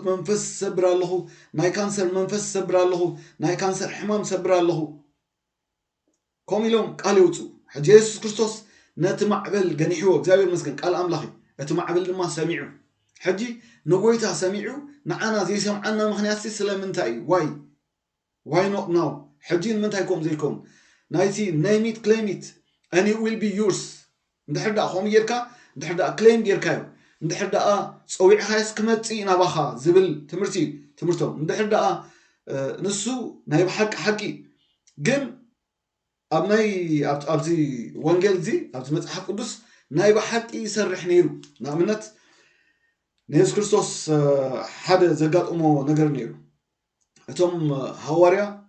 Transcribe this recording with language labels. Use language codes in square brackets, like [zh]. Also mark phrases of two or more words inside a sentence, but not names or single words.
[ti] መንፈስ ሰብር ኣለኹ ናይ ካንሰር መንፈስ ሰብር ኣለኹ ናይ ካንሰር ሕማም ሰብር ኣለኹ ከምኡ ኢሎም ቃል የውፅኡ ሕጂ የሱስ ክርስቶስ ነቲ ማዕበል ገኒሕዎ እግዚአብሔር መስገን ቃል ኣምላኽ እቲ ማዕበል ድማ ሰሚዑ ሕጂ ንጎይታ ሰሚዑ ንዓና ዘይሰምዓና ምክንያት ስለምንታይ እዩ [en] why not now [ti] ሕጂ ንምንታይ ከም ዘይኮም ናይቲ [en] name it claim it and it will be yours [ti] እንድሕር ደኣ ከምኡ ጌርካ እንድሕር ደኣ ክሌም ጌርካዮ እንድሕር ደኣ ፀዊዕኻስ ክመፅእ ናባኻ ዝብል ትምህርቶም እንድሕር ደኣ ንሱ ናይ ብሓቂ ሓቂ ግን ኣብ ናይ ኣብዚ ወንጌል እዚ ኣብዚ መጽሓፍ ቅዱስ ናይ ብሓቂ ይሰርሕ ነይሩ ንኣብነት ንየሱስ ክርስቶስ ሓደ ዘጋጥሞ ነገር ነይሩ እቶም ሐዋርያ